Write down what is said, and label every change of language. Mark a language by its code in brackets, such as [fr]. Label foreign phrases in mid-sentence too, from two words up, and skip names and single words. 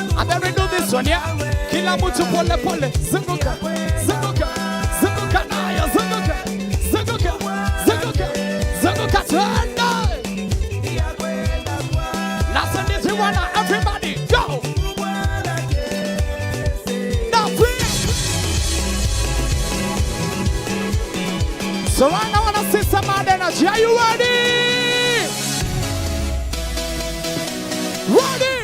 [en] then we do this one, yeah? [sw] Kila mtu pole pole. Zunguka, zunguka, zunguka nayo, zunguka, zunguka, zunguka, zunguka tena. [en] Now send this to one, everybody, go. Now please. So right now I wanna see some mad energy. Are you ready? Ready?